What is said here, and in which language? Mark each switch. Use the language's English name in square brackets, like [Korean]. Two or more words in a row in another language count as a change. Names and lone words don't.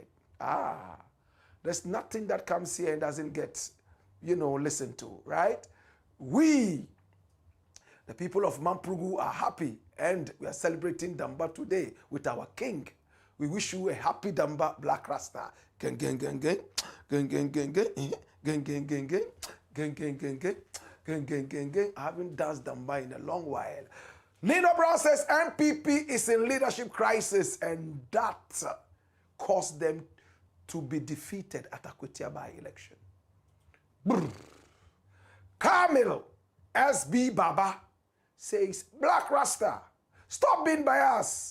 [English] There's nothing that comes here and doesn't get, listened to, right? We, the people of Mamprugu, are happy, and we are celebrating Damba today with our king. We wish you a happy Damba, Black Rasta. Gang, gang, gang, gang. Gang, gang, gang, gang. Gang, gang, gang, gang. Gang, gang, gang, gang. Gang, gang, gang, gang. I haven't danced Damba in a long while. Nino Brown says MPP is in leadership crisis, and that caused them to be defeated at Akwatia by-election. Kamil SB Baba says, Black Rasta, stop being biased.